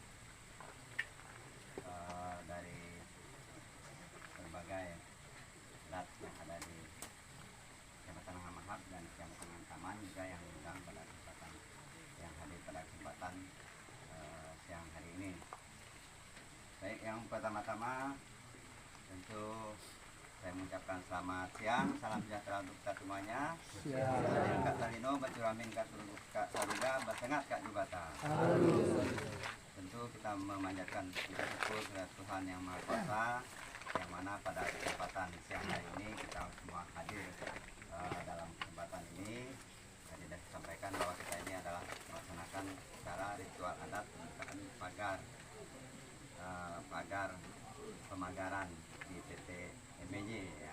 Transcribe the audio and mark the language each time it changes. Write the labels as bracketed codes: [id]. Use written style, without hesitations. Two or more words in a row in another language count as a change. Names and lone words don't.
[id] dari berbagai adat yang ada di Kecamatan Hamahap dan Kecamatan Taman juga yang diundang pada kesempatan yang hadir pada kesempatan siang hari ini. Baik, yang pertama-tama tentu saya mengucapkan selamat Selamat siang, salam sejahtera untuk kita semuanya. Siang. [knx] Kak Talino, Bacuramin, Kak Saruga, Basengat, Kak Jubata. [id] Tentu kita memanjatkan puji syukur kepada Tuhan Yang Maha Kuasa, yang mana pada kesempatan siang hari ini kita semua hadir dalam kesempatan ini. Tadi sudah disampaikan bahwa kita ini adalah melaksanakan secara ritual adat pembukaan pagar pemagaran di PT MJ ya.